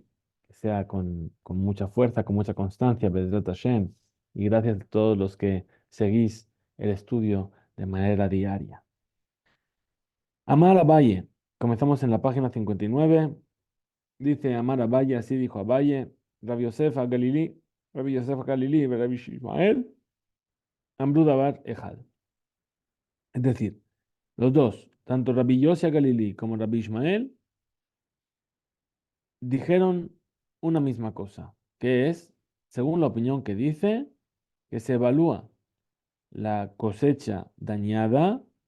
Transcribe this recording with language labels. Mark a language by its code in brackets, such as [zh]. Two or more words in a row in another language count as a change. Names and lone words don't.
[es] Que sea con mucha fuerza, con mucha constancia, [he] בעזרת השם. [es] Y gracias a todos los que seguís el estudio de manera diaria. Amar Abaye. Comenzamos en la página 59. Dice Amar Abaye, así dijo Abaye, Rabbi Yosef a Galilí, Rabbi Yosef a Galilí, Rabbi Ishmael, [he] אמרו דבר אחד. [es] Es decir, los dos, tanto Rabbi Yosef a Galilí como Rabbi Ishmael, dijeron una misma cosa, que es, según la opinión que dice, que se evalúa la cosecha dañada